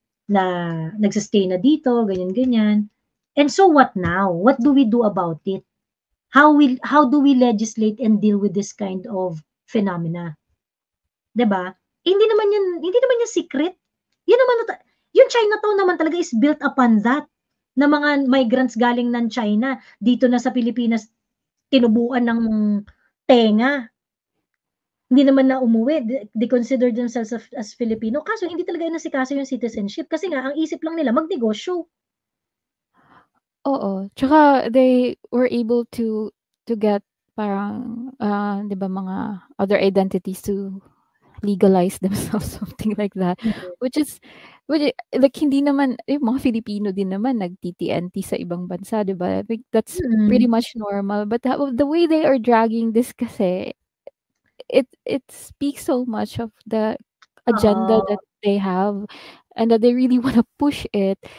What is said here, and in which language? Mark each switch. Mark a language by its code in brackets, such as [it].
[tl] Na nagsistay na dito, ganyan-ganyan. [en] And so what now? What do we do about it? How do we legislate and deal with this kind of phenomena? [tl] 'Di ba? Hindi naman yan secret. Yan naman yung Chinatown naman talaga is built upon that. Na mga migrants galing ng China dito na sa Pilipinas tinubuan ng tenga. Hindi naman na umuwi. [en] They consider themselves as Filipino. [tl] Kaso hindi talaga nasikaso yung citizenship kasi nga ang isip lang nila magnegosyo. Oo. [en] Tsaka they were able to get [tl] parang 'di ba mga [en] other identities to legalize themselves, something like that. Which like [tl] hindi naman mga Filipino din naman nag-TTNT sa ibang bansa, 'di ba? [en] I think that's pretty much normal, but the way they are dragging this [tl] kasi [en] it speaks so much of the agenda that they have and that they really want to push it.